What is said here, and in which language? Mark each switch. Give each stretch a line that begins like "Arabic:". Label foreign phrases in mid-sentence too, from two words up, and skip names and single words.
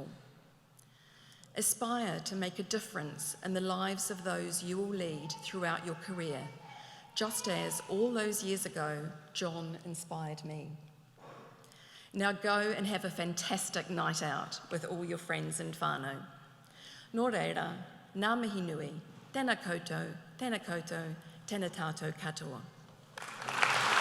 English: Aspire to make a difference in the lives of those you will lead throughout your career, just as all those years ago, John inspired me. Now go and have a fantastic night out with all your friends and whānau.
Māori: Nō reira, ngā mihi nui, tēnā koutou, tēnā tātou katoa.